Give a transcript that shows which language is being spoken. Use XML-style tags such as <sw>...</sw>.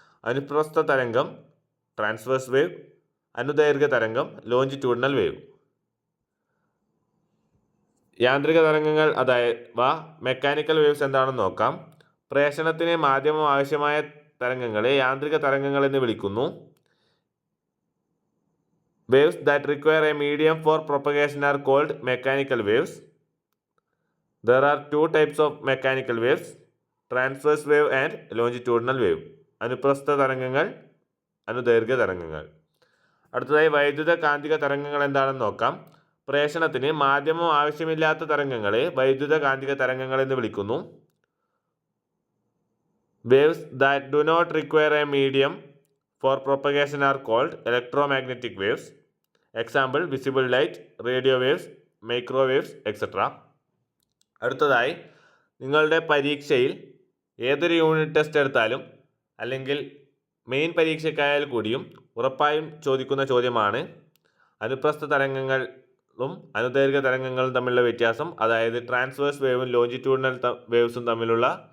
<ml>അനുപ്രസ്ഥ തരംഗം, transverse wave, അനുദൈർഘ്യ തരംഗം, longitudinal wave. യാന്ത്രിക തരംഗങ്ങൾ അഥവാ മെക്കാനിക്കൽ വേവ്സ് എന്താണെന്ന് നോക്കാം. പ്രേഷണത്തിന് മാധ്യമം ആവശ്യമായ തരംഗങ്ങളെ യാന്ത്രിക തരംഗങ്ങൾ എന്ന് വിളിക്കുന്നു.</ml> <en>Waves that require a medium for propagation are called mechanical waves. There are two types of mechanical waves, transverse wave and longitudinal wave.</en> <ml>അനുപ്രസ്ഥ തരംഗങ്ങൾ, അനുദൈർഘ്യ തരംഗങ്ങൾ. അടുത്തതായി വൈദ്യുത കാന്തിക തരംഗങ്ങൾ എന്താണെന്ന് നോക്കാം. പ്രേഷണത്തിന് മാധ്യമം ആവശ്യമില്ലാത്ത തരംഗങ്ങളെ വൈദ്യുത കാന്തിക തരംഗങ്ങൾ എന്ന് വിളിക്കുന്നു.</ml> <en>Waves that do not require a medium for propagation are called electromagnetic waves. Example, visible light, radio waves, microwaves, etc.</en> <ml>അടുത്തതായി നിങ്ങളുടെ പരീക്ഷയിൽ ഏതൊരു യൂണിറ്റ് ടെസ്റ്റ് എടുത്താലും അല്ലെങ്കിൽ മെയിൻ പരീക്ഷയ്ക്കായാൽ കൂടിയും ഉറപ്പായും ചോദിക്കുന്ന ചോദ്യമാണ് അനുപ്രസ്ഥ തരംഗങ്ങളും അനുദൈർഘ്യ തരംഗങ്ങളും തമ്മിലുള്ള വ്യത്യാസം, അതായത് ട്രാൻസ്വേഴ്സ് വേവും ലോഞ്ചിറ്റ്യൂഡിനൽ വേവ്സും തമ്മിലുള്ള</ml>